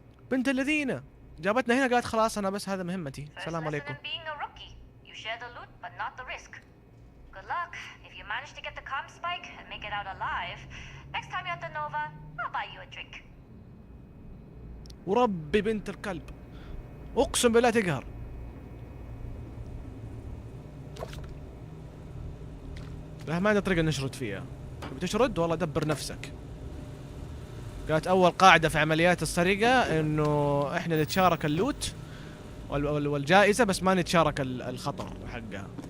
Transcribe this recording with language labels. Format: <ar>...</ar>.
<ar>بنت الذين جابتنا هنا قالت خلاص انا بس هذا مهمتي. السلام عليكم.</ar> <en>You share the loot, but not the risk. Good luck. If you manage to get the comm spike and make it out alive, next time you're at the Nova, I'll buy you a drink.</en> <ar>وربي بنت الكلب اقسم بالله تقهر. لا ما عندنا طريقة نشرد فيها. بتشرد والله دبر نفسك. قالت اول قاعدة في عمليات السرقة انه احنا نتشارك اللوت والجائزة بس ما نتشارك الخطر حقها.</ar>